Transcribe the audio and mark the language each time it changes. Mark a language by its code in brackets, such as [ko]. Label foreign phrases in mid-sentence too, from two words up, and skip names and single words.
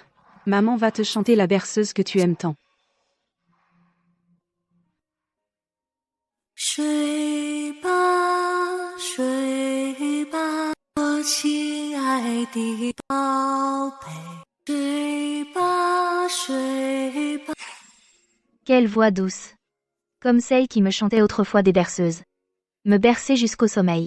[fr] Maman va te chanter la berceuse que tu aimes tant. [zh] 睡吧，睡吧，我亲爱的宝贝。睡吧，睡吧。 [fr] Quelle voix douce. Comme celle qui me chantait autrefois des berceuses. Me bercer jusqu'au sommeil.